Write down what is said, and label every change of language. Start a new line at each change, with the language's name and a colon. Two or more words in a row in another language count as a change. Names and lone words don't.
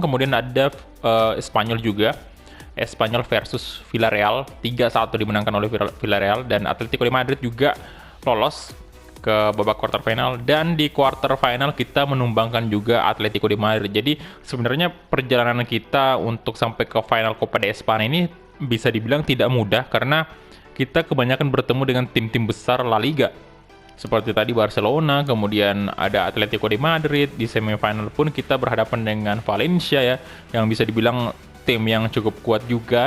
Indonesian: Kemudian ada Espanyol juga. Espanyol versus Villarreal 3-1 dimenangkan oleh Villarreal, dan Atletico de Madrid juga lolos ke babak
English: quarter final,
Indonesian: dan di
English: quarter final
Indonesian: kita menumbangkan juga Atletico de Madrid. Jadi sebenarnya perjalanan kita untuk sampai ke final Copa de Espana ini bisa dibilang tidak mudah karena kita kebanyakan bertemu dengan tim-tim besar La Liga. Seperti tadi Barcelona, kemudian ada Atletico de Madrid, di semifinal pun kita berhadapan dengan Valencia ya, yang bisa dibilang tim yang cukup kuat juga.